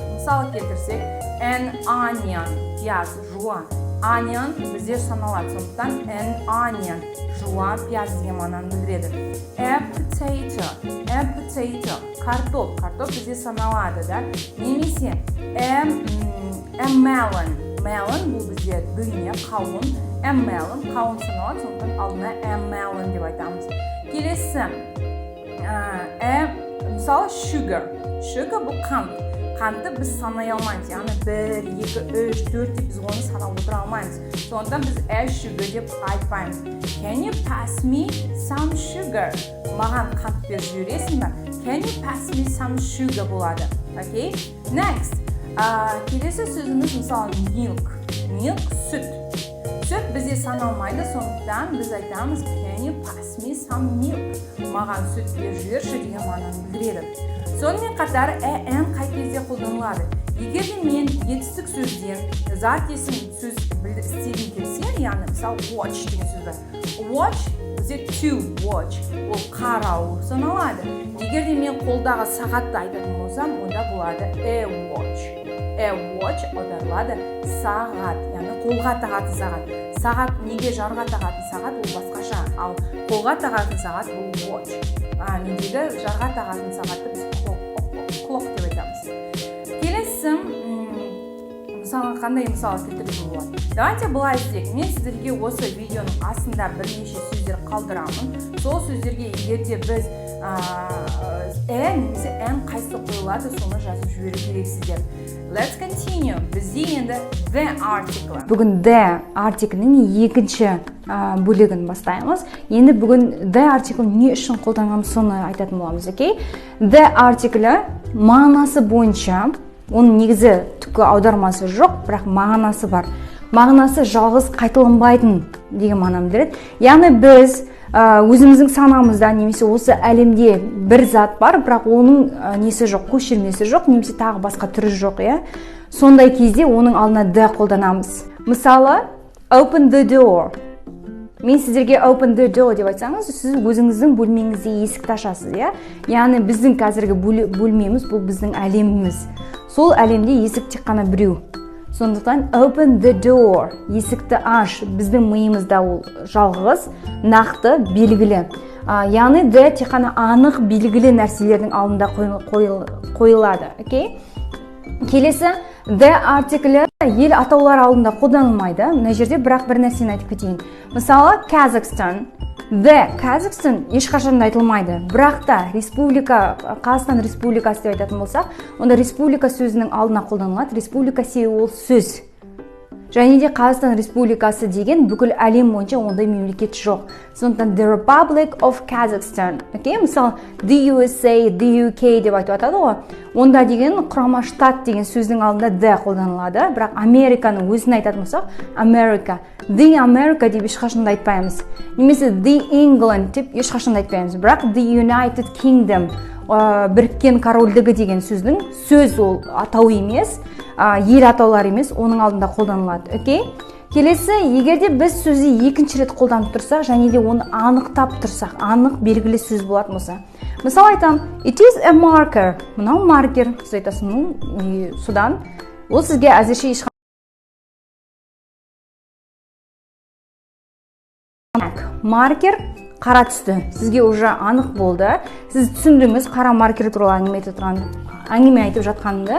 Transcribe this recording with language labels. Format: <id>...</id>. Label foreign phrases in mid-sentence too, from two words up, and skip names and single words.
<kk>Мысалы келтірсек,</kk> <en>an onion,</en> <kk>пияз, жуа. Onion бізде саналады, сондықтан</kk> <en>an onion,</en> <kk>жуа, пияз деген мағынаны білдіреді.</kk> <en>A potato,</en> <kk>картоп бізде саналады, да? Немесе</kk> <en>a melon</en> <kk>бұл бізде дыня, қауын.</kk> <en>A melon,</en> <kk>қауын саналады, сондықтан алдына</kk> <en>a melon</en> <kk>деп айтамыз. Келесі, мысалы sugar бұл қант. Қантты біз санай алмаймыз, яғни 1, 2, 3, 4 деп біз оны санап отыра алмаймыз. Сондықтан біз sugar деп айтпаймыз.</kk> <en>Can you pass me some sugar?</en> <kk>Маған қант беріп жібересің бе?</kk> <en>Can you pass me some sugar болады. Okay? Next.</en> <kk>Келесі сөзіміз мысалы milk, сүт. Сүт бізде саналмайды, сондықтан біз айтамыз</kk> <en>Can you pass me some milk?</en> <kk>Маған сүт беріп жіберші деген мағынаны білдіреді. Сонымен қатар қай кезде қолданылады. Егер де мен етістік сөзден зат есім сөз істегім келсе, яғни мысалы watch деген сөз бар. Watch бізде</kk> <en>to watch,</en> <kk>ол қарау саналады. Егер де мен қолдағы сағатты айтатын болсам, онда болады</kk> <en>a watch. A watch</en> <kk>аударылады сағат, яғни қолға тағатын сағат. Сағат неге жарға тағатын сағат, ол басқаша. Ал қолға тағатын сағат бұл watch. Недегі жарға тағатын сағатты біз clock деп айтамыз. Келесі, мысалы қандай мысалы келтіруге болады. Давайте былай істейік. Мен сіздерге осы видеоның астында бірнеше сөздер қалдырамын. Сол сөздерге егер де біз немесе қайсы қойылады, соны жазып жіберу керексіздер.</kk> <en>Let's continue.</en> <kk>Бізде енді</kk> <en>the article.</en> <kk>Бүгін</kk> <en>the article'ның</en> <kk>екінші бөлігін бастаймыз. Енді бүгін</kk> <en>the article</en> <kk>не үшін қолданғанымыз соны айтатын боламыз, окей?</kk> <en>The article</en> <kk>мағынасы бойынша, оның негізі түпкі аудармасы жоқ, бірақ мағынасы бар. Мағынасы жалғыз қайталанбайтын деген мағынаны білдіреді. Яғни біз өзіміздің санамызда немесе осы әлемде бір зат бар, бірақ оның несі жоқ, көшірмесі жоқ, немесе тағы басқа түрі жоқ, иә? Сондай кезде оның алдына the қолданамыз. Мысалы,</kk> <en>open the door.</en> <kk>Мен сіздерге</kk> <en>open the door</en> <kk>деп айтсаңыз, сіз өзіңіздің бөлмеңізде есікті ашасыз, иә? Яғни біздің қазіргі бөлмеміз бұл біздің әлеміміз. Сол әлемде есік тек қана біреу.</kk> <en>Сондықтан open the door,</en> <kk>есікті аш, біздің миымызда ол жалғыз, нақты, белгілі. Яғни the тек қана анық, белгілі нәрселердің алдында қойылады. Okay? Келесі,</kk> <en>the article</en> <kk>ел атаулар алдында қолданылмайды. Мына жерде бірақ бір нәрсені айтып кетейін. Мысалы, Kazakhstan.</kk> <en>The Kazakhstan</en> <kk>ешқашан айтылмайды. Бірақ та Қазақстан Республикасы деп айтатын болсақ, онда республика сөзінің алдына қолданылады. Республика себебі ол сөз. Және де Қазақстан Республикасы деген бүкіл әлем бойынша ондай мемлекет жоқ. Сондықтан</kk> <en>The Republic of Kazakhstan.</en> <kk>Мысалы,</kk> <en>the USA, the UK</en> <kk>деп айтып атады ғой. Онда деген құрама штат деген сөздің алдында the қолданылады. Бірақ Американың өзін айтатын болсақ, America.</kk> <en>The America</en> <kk>деп ешқашанда айтпаймыз. Немесе</kk> <en>the England</en> <kk>деп ешқашанда айтпаймыз. Бірақ</kk> <en>the United Kingdom,</en> <kk>біріккен корольдігі деген сөздің сөз ол атау емес, ел атаулар емес, оның алдында қолданылады. Окей? Келесі, егер де біз сөзді екінші рет қолданып тұрсақ, және де оны анықтап тұрсақ, анық белгілі сөз болатын болса. Мысалы айтам,</kk> <en>it is a marker.</en> <kk>Мынау маркер. Сіз айтасың, содан ол сізге әзірше маркер қара түсті. Сізге уже анық болды. Сіз түсіндіңіз қара маркер туралы әңгіме айтып жатқанымды.</kk>